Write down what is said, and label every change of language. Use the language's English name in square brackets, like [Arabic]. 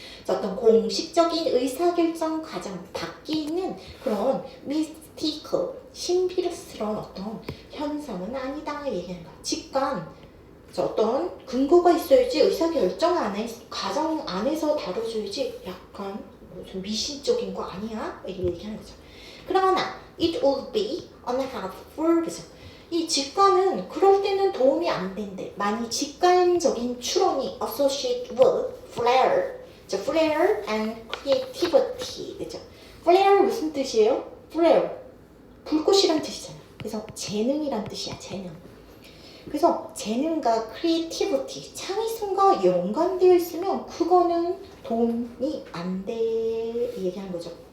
[Korean] 어떤 공식적인 의사결정 과정 밖에 있는 그런 mystical, 신비스러운 어떤 현상은 아니다 얘기하는 거야. 직관, 어떤 근거가 있어야지 의사결정 과정 안에서 다뤄줘야지 약간 좀 미신적인 거 아니야? 이렇게 얘기하는 거죠. 그러나 [English] it would be unhelpful, [Korean] 그죠? 이 직관은 그럴 때는 도움이 안 된대. 만약 직관적인 추론이 [English] associated with flair, flair and creativity, [Korean] 그죠? flair 무슨 뜻이에요? flair 불꽃이란 뜻이잖아. 그래서 재능이란 뜻이야, 재능. 그래서 재능과 creativity, 창의성과 연관되어 있으면 그거는 도움이 안 돼 얘기하는 거죠.